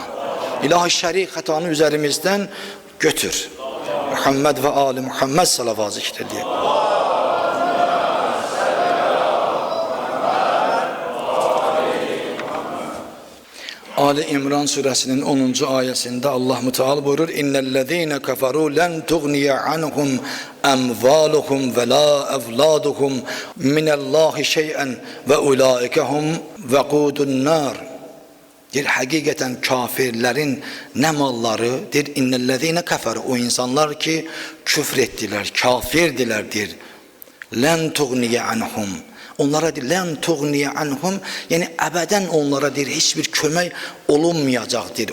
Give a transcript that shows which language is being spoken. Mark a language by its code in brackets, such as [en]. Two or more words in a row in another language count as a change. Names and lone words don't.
[az] İlahi, şərik xətanı üzərimizdən götür. Muhammed və Ali Muhammed salavat zikr edək. Ali İmran surəsinin 10-cu ayəsində Allah Müteala buyurur: [ar] إِنَّ الَّذِينَ كَفَرُوا لَنْ تُغْنِيَ عَنْهُمْ أَمْوَالُهُمْ وَلَا أَوْلَادُهُمْ مِنَ اللَّهِ شَيْئًا وَأُولَٰئِكَ هُمْ وَقُودُ النَّارِ. [az] Deyir, həqiqətən kafirlərin nə malları, deyir, [ar] إِنَّ الَّذِينَ كَفَرُوا, [az] o insanlar ki küfr etdilər, kafirdirlər, deyir. [ar] لَنْ تُغْنِيَ عَنْهُمْ. [az] Onlara deyir, [ar] لَنْ تُغْنِيَ عَنْهُمْ, [az] yəni əbədən onlara deyir, heç bir kömək olunmayacaqdır.